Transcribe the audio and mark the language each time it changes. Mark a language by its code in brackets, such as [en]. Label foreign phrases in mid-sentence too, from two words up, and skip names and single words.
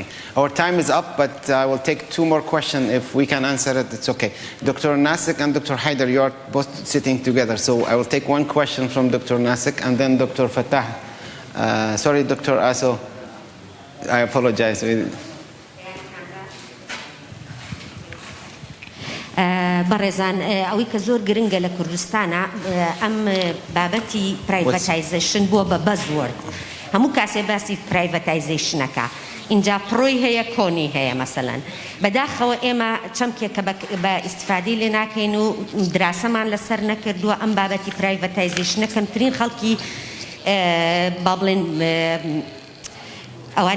[en] Our time is up, but I will take 2 more questions. If we can answer it, it's okay. Dr. Nasik and Dr. Haider, you are both sitting together. So I will take 1 question from Dr. Nasik and then Dr. Fattah. Sorry, Dr. Aso. I apologize. [ckb] بەڕێزان ئەوەی کە زۆر گرنگە لە کوردستانە ئەم بابەتی پرایڤەتایزیشن بووە بە بەزوەرد هەموو کاسێ باسی پرایڤەتایزیشنەکە اینجا پرۆی هەیە کۆنی هەیە مەسەلەن بەداخەوە ئێمە چەمکێکە بە ئیستفادەی لێ ناکەین و دراسەمان لەسەر نەکردووە ئەم بابەتی پرایڤەتایزیشنە کەمترین خەڵکی با بڵێن ئەوانی